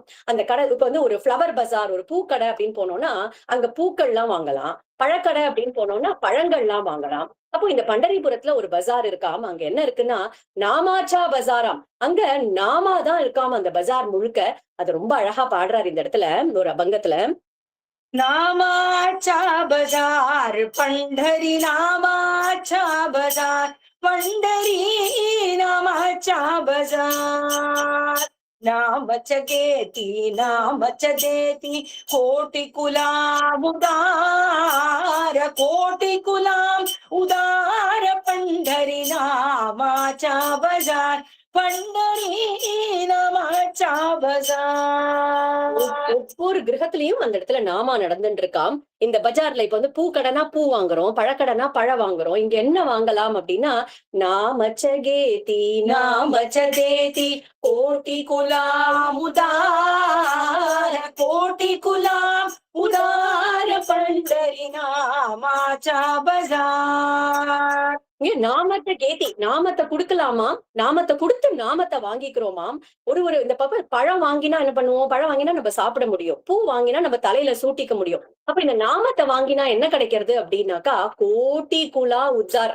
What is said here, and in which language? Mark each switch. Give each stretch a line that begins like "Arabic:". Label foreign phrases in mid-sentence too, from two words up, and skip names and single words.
Tamil: அந்த கடை இப்ப வந்து ஒரு ஃப்ளவர் பஜார், ஒரு பூக்கடை அப்படின்னு போனோம்னா அங்க பூக்கள்லாம் வாங்கலாம். பழக்கடை அப்படின்னு போனோம்னா பழங்கள்லாம் வாங்கலாம். அப்போ இந்த பண்டரிபுரத்துல ஒரு பஜார் இருக்காம். அங்க என்ன இருக்குன்னா
Marathi: नामाचा बजाराम.
Tamil: அங்க நாமா தான் இருக்காம் அந்த பஜார் முழுக்க. அது ரொம்ப அழகா பாடுறாரு இந்த இடத்துல ஒரு அபங்கத்துல.
Marathi: नामाचा बजार पंढरी नामाचा बजार पंढरी नामाचा बजार नामच घेती नामच देती कोटी कुलाम उदार कोटी कुलाम उदार पंढरी नामाचा बजार पंढरी नामाचा बजार
Tamil: ஒவ்வொரு கிரகத்திலயும் அந்த இடத்துல நாமா நடந்துட்டு இருக்காம். இந்த பஜார்ல இப்ப வந்து பூக்கடைனா பூ வாங்குறோம், பழக்கடைனா பழம் வாங்குறோம். இங்க என்ன வாங்கலாம் அப்படின்னா நாமச்சகேதி
Marathi: नामचदेति कोटिकुलाम् उदार कोटिकुलाम् उदार पंढरी नामाचा बजार
Tamil: இங்க நாமத்தை கேத்தி நாமத்தை குடுக்கலாமாம். நாமத்தை கொடுத்து நாமத்தை வாங்கிக்கிறோமாம். ஒரு இந்த பழம் வாங்கினா என்ன பண்ணுவோம்? பழம் வாங்கினா நம்ம சாப்பிட முடியும். பூ வாங்கினா நம்ம தலையில சூட்டிக்க முடியும். அப்ப இந்த நாமத்தை வாங்கினா என்ன கிடைக்கிறது அப்படின்னாக்கா
Marathi: कोटी कुला उजार.